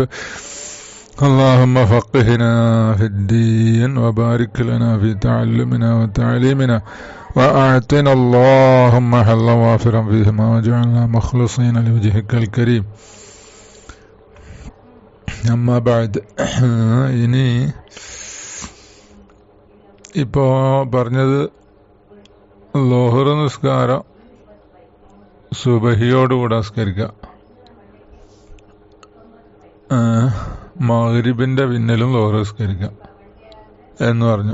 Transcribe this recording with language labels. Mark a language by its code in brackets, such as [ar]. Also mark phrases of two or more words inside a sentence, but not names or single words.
[ar] اللهم فقهنا في الدين وبارك لنا في تعلمنا وتعليمنا وأعطنا اللهم حظا وافرا فيهما واجعلنا مخلصين لوجهك الكريم. أما بعد. [ml] ഇനി ഇപ്പോ പറഞ്ഞത് ലോഹർ നിസ്കാരം സുബഹിയോടുകൂടെ നിസ്കരിക്കുക, മഗ്രിബിന്റെ പിന്നിലും ലോഹർ നിസ്കരിക്കുക എന്ന് പറഞ്ഞു.